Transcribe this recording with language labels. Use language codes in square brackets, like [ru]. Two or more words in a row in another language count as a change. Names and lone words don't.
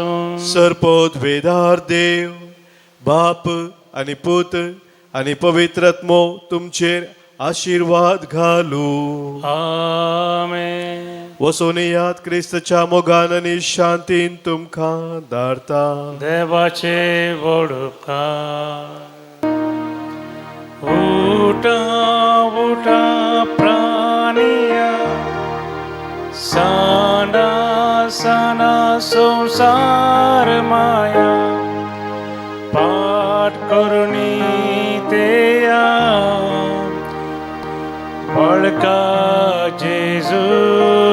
[kok] सरपद वेदार देव बाप आनी पूत आनी पवित्रात्मो तुमचेर आशीर्वाद घालू. आमेन. वसोन यात क्रिस्ताच्या मोगान आनी शांतीन तुमकां धाडटा. देवाचे व्हड उपकार. उठा उठा प्राणिया, साना साना संसार माया, पाठ करुणी तेया, बळ जेजू